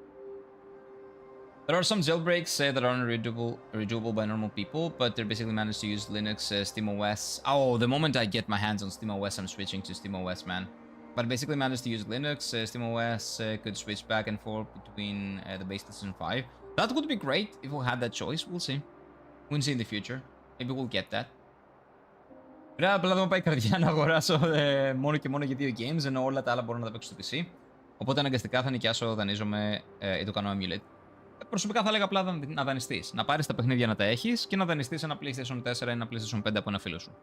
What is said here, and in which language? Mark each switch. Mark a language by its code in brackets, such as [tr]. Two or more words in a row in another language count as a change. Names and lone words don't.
[en] There are some jailbreaks that are unreadable by normal people, but they're basically managed to use Linux, SteamOS. Oh, the moment I get my hands on SteamOS, I'm switching to SteamOS, man. But basically managed to use Linux, SteamOS, could switch back and forth between the base PlayStation 5. That would be great if we had that choice. We'll see. We'll see in the future. Maybe we'll get that. [el] Ρε, απλά δεν μου πάει η καρδιά να αγοράσω μόνο και μόνο για 2 games, ενώ όλα τα άλλα μπορώ να τα παίξω στο PC. Οπότε αναγκαστικά θα νοικιάσω, δανείζομαι ή το κάνω emulate. Προσωπικά θα έλεγα απλά να δανειστείς. Να πάρεις τα παιχνίδια να τα έχεις και να δανειστείς ένα PlayStation 4 ή ένα PlayStation 5 από ένα φίλο σου.